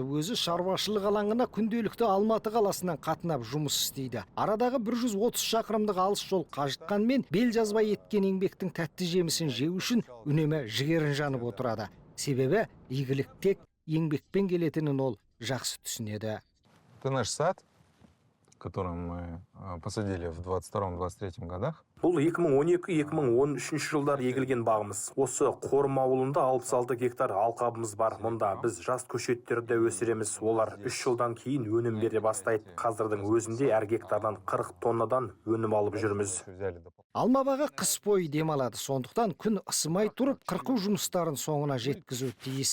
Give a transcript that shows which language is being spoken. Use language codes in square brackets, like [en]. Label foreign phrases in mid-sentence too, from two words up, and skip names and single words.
[kk] Өзі шаруашылық алаңына күнделікті Алматы қаласынан қатынап жұмыс істейді. Арадағы 130 шақырымдық алыс жол қажытқанмен бел жазбай еткен еңбектің тәтті жемісін жеу үшін үнемі жігерін жанып отырады. Себебі игілік тек еңбекпен келетінін ол жақсы түсінеді. [ru] Это наш сад, который мы посадили в 22-23 годах. [kk] Бұл 2012-2013 жылдар егілген бағымыз. Осы Қорым ауылында 66 гектар алқабымыз бар. Мұнда біз жас көшеттерді өсіреміз. Олар 3 жылдан кейін өнім бере бастайды. Қазірдің өзінде әр гектардан 40 тоннадан өнім алып жүрміз. Алма бағы қыс бойы демалады. Сондықтан күн ысымай тұрып, қырқу жұмыстарын соңына жеткізу тиіс.